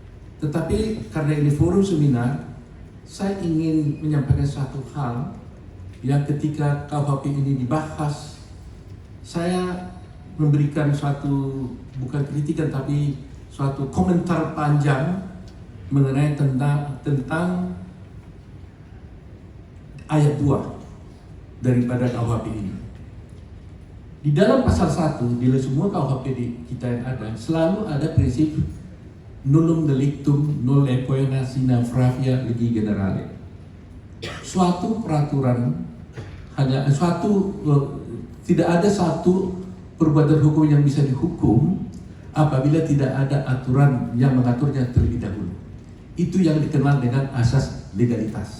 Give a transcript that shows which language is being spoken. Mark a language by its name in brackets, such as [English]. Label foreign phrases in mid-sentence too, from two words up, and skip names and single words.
[Indonesian] Tetapi karena ini forum seminar, saya ingin menyampaikan satu hal yang ketika KUHP ini dibahas, saya memberikan suatu, bukan kritikan tapi suatu komentar panjang mengenai tentang ayat 2 daripada KUHP ini. Di dalam pasal 1, di semua KUHP kita yang ada, selalu ada prinsip [Latin] nullum delictum nolle poena sine pravia legi generale. [Indonesian] Suatu peraturan tidak ada satu perbuatan hukum yang bisa dihukum apabila tidak ada aturan yang mengaturnya terlebih dahulu. Itu yang dikenal dengan asas legalitas.